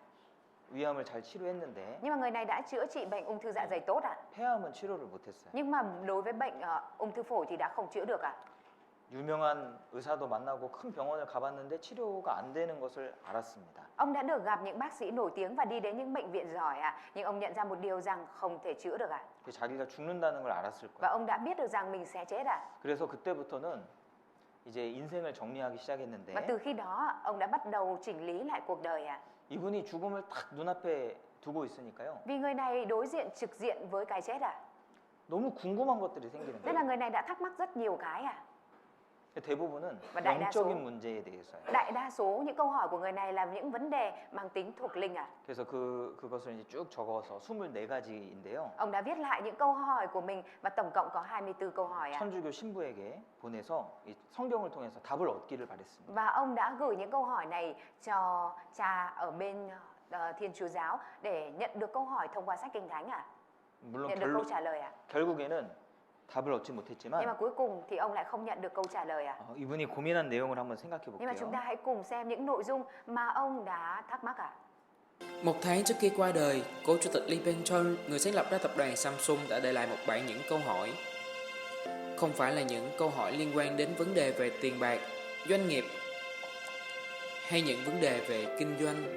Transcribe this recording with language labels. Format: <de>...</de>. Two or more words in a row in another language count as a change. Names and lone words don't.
<ko>위암을 잘 치료했는데</ko> <vi>Nhưng mà người này đã chữa trị bệnh ung thư dạ dày tốt ạ.</vi> <ko>폐암은 치료를 못했어요.</ko> <vi>Nhưng mà đối với bệnh ung thư phổi thì đã không chữa được ạ.</vi> <ko>유명한 의사도 만나고 큰 병원을 가봤는데 치료가 안 되는 것을 알았습니다.</ko> <vi>Ông đã được gặp những bác sĩ nổi tiếng và đi đến những bệnh viện giỏi ạ. Nhưng ông nhận ra một điều rằng không thể chữa được ạ.</vi> <ko>자기가 죽는다는 걸 알았을</ko> <vi>Và</vi> <ko>거예요.</ko> <vi>ông đã biết được rằng mình sẽ chết ạ.</vi> <ko>그래서 그때부터는 이제 인생을 정리하기 시작했는데</ko> <vi>Và từ khi đó ông đã bắt đầu chỉnh lý lại cuộc đời ạ.</vi> <ko>이분이 죽음을 딱 눈앞에 두고 있으니까요.</ko> <vi>Vì người này đối diện trực diện với cái chết ạ.</vi> <ko>너무 궁금한 것들이 생기는</ko> <vi>Nên là</vi> <ko>거예요.</ko> <vi>người này đã thắc mắc rất nhiều cái ạ.</vi> <ko>대부분은</ko> <vi>Và đại đa số-</vi> <ko>영적인 문제에 대해서요.</ko> <vi>Đại đa số những câu hỏi của người này là những vấn đề mang tính thuộc linh ạ.</vi> <ko>그래서 그것을 이제 쭉 적어서 24가지인데요.</ko> <vi>Ông đã viết lại những câu hỏi của mình và tổng cộng có 24 câu hỏi ạ.</vi> <ko>천주교 신부에게 보내서 이 성경을 통해서 답을 얻기를 바랬습니다.</ko> <vi>Và ông đã gửi những câu hỏi này cho cha ở bên Thiên Chúa giáo để nhận được câu hỏi thông qua sách Kinh Thánh ạ.</vi> <ko>물론</ko> <vi>Nhận được câu trả lời ạ.</vi> <ko>결국에는 답을 얻지</ko> <vi>Nhưng mà</vi> <ko>못했지만</ko> <vi>cuối cùng thì ông lại không nhận được câu trả lời ạ.</vi> <ko>이분이 고민한 내용을 한번 생각해</ko> <vi>Nhưng mà chúng</vi> <ko>볼게요.</ko> <vi>ta hãy cùng xem những nội dung mà ông đã thắc mắc ạ. Một tháng trước khi qua đời, cố chủ tịch Lee Byung-chul, người sáng lập ra tập đoàn Samsung đã để lại một bảng những câu hỏi. Không phải là những câu hỏi liên quan đến vấn đề về tiền bạc, doanh nghiệp hay những vấn đề về kinh doanh.</vi>